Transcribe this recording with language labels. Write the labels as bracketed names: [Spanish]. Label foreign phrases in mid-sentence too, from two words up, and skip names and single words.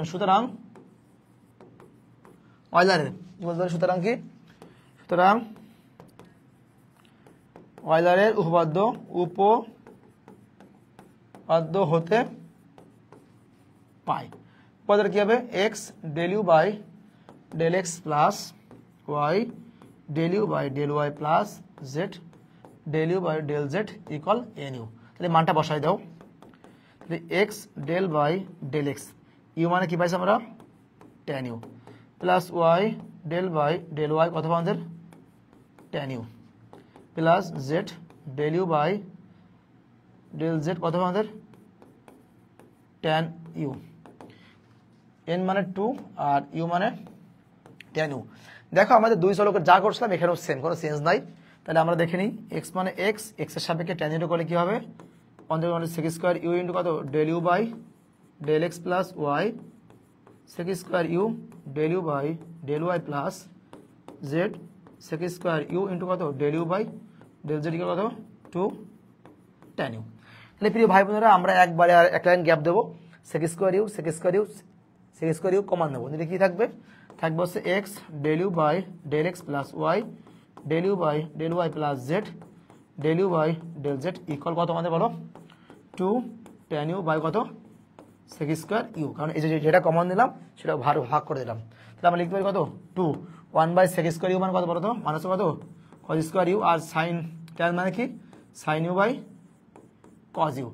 [Bangla] সুতরাং ওয়েলারের সুতরাং ওয়েলারের উপপাদ্য হতে পাই। উপপাদ্য কি হবে [English] x del u by del x plus y del u by del y plus z del u by del z equal nu. [Bangla] তাহলে মানটা বসাই দাও। তাহলে [English] x del by del x, u [Bangla] মানে কি পাইছি আমরা [English] tan u, plus y del by del y [Bangla] কত আমাদের [English] tan u, plus z del u by del z [Bangla] কত আমাদের [English] tan u, n [Bangla] মানে 2 আর u মানে [English] tan u। [Bangla] দেখো আমাদের দুই চলকের যা করছিলাম এখানেও সেম, কোনো চেঞ্জ নাই। তাহলে আমরা দেখে নিই [English] x [Bangla] মানে x এর সাপেক্ষে [English] tan u [Bangla] করলে কি হবে [English] 1 sec square u into কত del u by del x plus y sec square u del u by del y plus z sec square u into কত del u by del z equal কত 2 tan u। [Bangla] তাহলে প্রিয় ভাই বোনেরা আমরা একবারে আর এক [English] line gap দেবো, sec square u common [Bangla] নেবো, দিলে কি থাকবে হচ্ছে [English] x del u by del x plus y del u by del y plus z del u by del z equal [Bangla] কত আমাদের বলো [English] 2 tan u by কত sec square u. [Bangla] কারণ এই যে যেটা কমন দিলাম সেটা ভাগ করে দিলাম। তাহলে আমরা লিখতে পারি কত [English] 2 1 by sec square u [Bangla] মানে কত বলো তো মানে হচ্ছে কত [English] cos square u, [Bangla] আর [English] sin tan [Bangla] মানে কি [English] sin u by cos u.